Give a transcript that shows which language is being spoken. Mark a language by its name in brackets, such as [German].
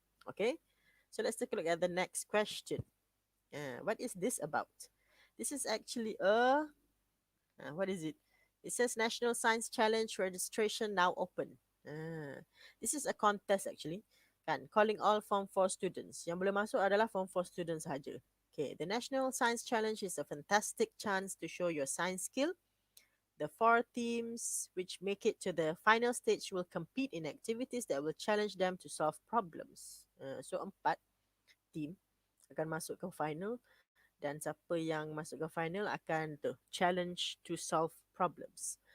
[English] Okay, so let's take a look at the next question. What is this about? This is actually a what is it? It says National Science Challenge registration now open. This is a contest actually. Kan, calling all Form 4 students. [Malay] Yang boleh masuk adalah Form 4 students sahaja. [English] Okay, the National Science Challenge is a fantastic chance to show your science skill. The 4 teams which make it to the final stage will compete in activities that will challenge them to solve problems. [Malay] So 4 team akan masuk ke final dan siapa yang masuk ke final akan [English] challenge to solve problems.